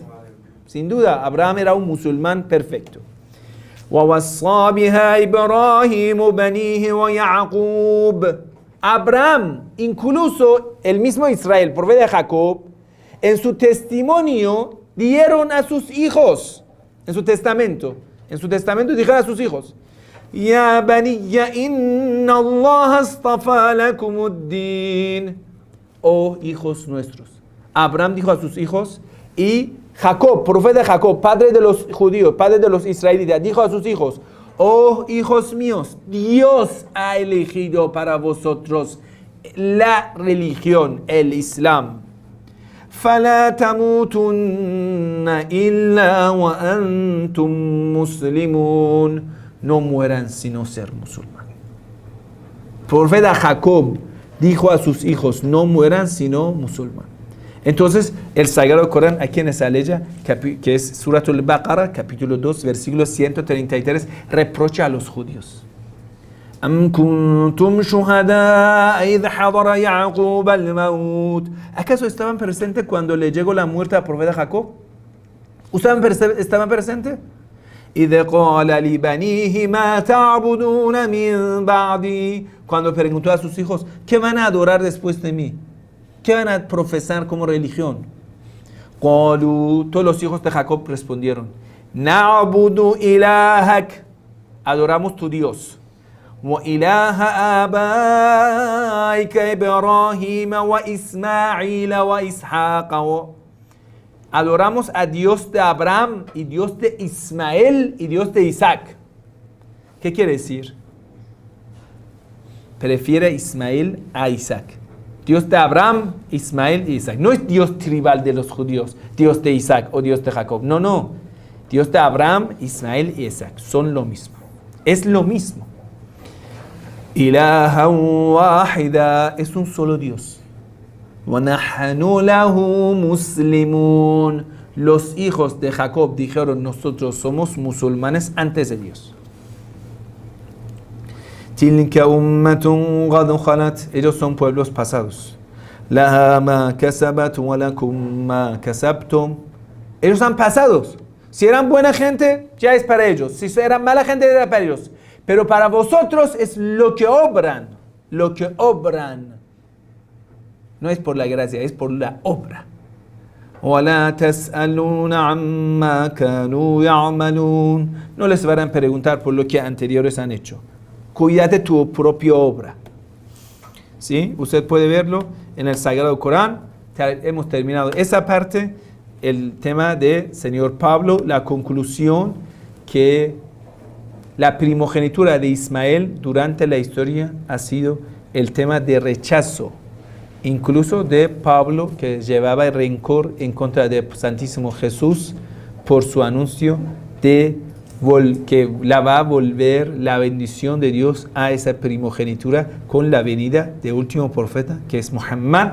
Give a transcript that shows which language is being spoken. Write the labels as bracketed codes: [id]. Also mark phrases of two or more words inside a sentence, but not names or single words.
[es] Sin duda, Abraham era un musulmán perfecto. [ar] وَوَصَّى بِهَا إِبْرَاهِيمُ بَنِيهِ وَيَعْقُوبُ. [es] Abraham, incluso el mismo Israel, profeta de Jacob, en su testimonio dieron a sus hijos, en su testamento dijeron a sus hijos, [ar] يا بنيّ إنّ الله اصطفى لكم الدين. [es] Oh hijos nuestros. Abraham dijo a sus hijos, y Jacob, profeta de Jacob, padre de los judíos, padre de los israelitas, dijo a sus hijos, oh hijos míos, Dios ha elegido para vosotros la religión, el Islam. [ar] فَلَا تَمُوتُنَّ إِلَّا وَأَنْتُمْ مُسْلِمُونَ. [es] No mueran sino ser musulmán. Profeta Jacob dijo a sus hijos, no mueran sino musulmán. Entonces, el Sagrado Corán, aquí en esa ley, que es Suratul Baqarah, capítulo 2, versículo 133, reprocha a los judíos. [ar] أَمْ كُنْتُمْ شُهَدَاءَ إِذْ حَضَرَ يَعْقُوبَ الْمَوْتِ. [es] ¿Acaso estaban presentes cuando le llegó la muerte al profeta Jacob? ¿Estaban presentes? [ar] إِذْ قَالَ لِبَنِيهِ مَا تَعْبُدُونَ مِنْ بَعْدِي. [es] Cuando preguntó a sus hijos, ¿qué van a adorar después de mí? ¿Qué van a profesar como religión? قَالُوا. Todos los hijos de Jacob respondieron, [ar] نَعْبُدُ إِلَهَكَ. [es] Adoramos tu Dios. [ar] وإله آبائك إبراهيم وإسماعيل وإسحاق. [es] Adoramos a Dios de Abraham y Dios de Ismael y Dios de Isaac. ¿Qué quiere decir? Prefiere Ismael a Isaac. Dios de Abraham, Ismael y Isaac. No es Dios tribal de los judíos, Dios de Isaac o Dios de Jacob. No, no. Dios de Abraham, Ismael y Isaac son lo mismo. Es lo mismo. [ar] إلها واحدا, [es] es un solo Dios. [ar] وَنَحْنُ لَهُ مُسْلِمُونَ. [es] Los hijos de Jacob dijeron, nosotros somos musulmanes antes de Dios. [ar] تِلْكَ أُمَّةٌ قَدْ خَلَتْ. [es] Ellos son pueblos pasados. [ar] لَهَا مَا كَسَبَتْ وَلَكُمْ مَا كَسَبْتُمْ. [es] Ellos han pasados. Si eran buena gente, ya es para ellos. Si eran mala gente, era para ellos. Pero para vosotros es lo que obran. Lo que obran. No es por la gracia, es por la obra. [ar] وَلَا تَسْأَلُونَ عَمَّا كَانُوا يَعْمَلُونَ. [es] No les van a preguntar por lo que anteriores han hecho. Cuídate tu propia obra. ¿Sí? Usted puede verlo en el Sagrado Corán. Hemos terminado esa parte. El tema de Señor Pablo, la conclusión que la primogenitura de Ismael durante la historia ha sido el tema de rechazo, incluso de Pablo, que llevaba el rencor en contra del Santísimo Jesús por su anuncio de que la va a volver la bendición de Dios a esa primogenitura con la venida del último profeta, que es Muhammad.